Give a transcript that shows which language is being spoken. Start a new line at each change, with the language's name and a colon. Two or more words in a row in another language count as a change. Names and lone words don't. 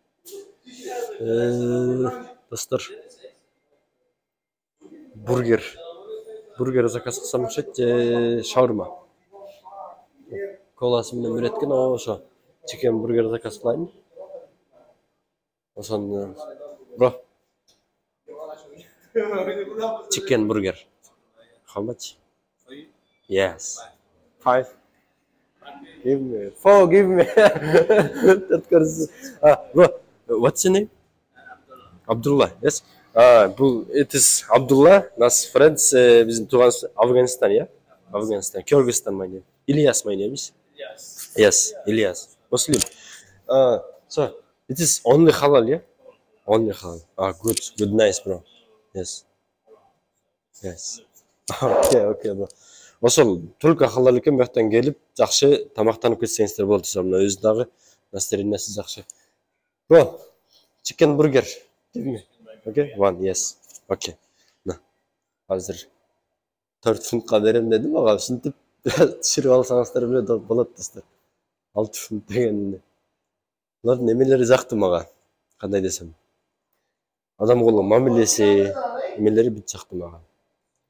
Kyrgyz: Достор, бургер заказ кылсам окшойт же шаурма. Коласы менен берет экен, ошо
English: chicken burger
Kyrgyz: заказ кылайын. Ошону бро.
English: Chicken burger. How much? Yes. 5. Give me 4. Give me. Bro, what's your name? Abdullah. Yes. It is Abdullah. Нас friends.
Kyrgyz: Бизим туганыбыз
English: Afghanistan, yeah? Afghanistan. Kyrgyzstan, my name. Ilyas, my name is. Yes, Ilyas. Muslim. So it is only halal, yeah? Only halal. Ah, good, good, nice, bro. Yes, yes. Okay, bro.
Kyrgyz: Ошол только халал экен, бияктан келип жакшы тамактанып кетсеңиздер болот. Мына өзү дагы настроениясы жакшы.
English: Bro, chicken burger. Give me. Okay, one, yes. Okay.
Kyrgyz: На, азыр 4 фунтка берем дедим ага, ушинтип түшүрүп алсаңыздар болот достор. 6 фунт дегенде. Булардын эмелери жакты мага. Кандай десем. Адам кылган мамилеси, эмелери бүт жакты мага.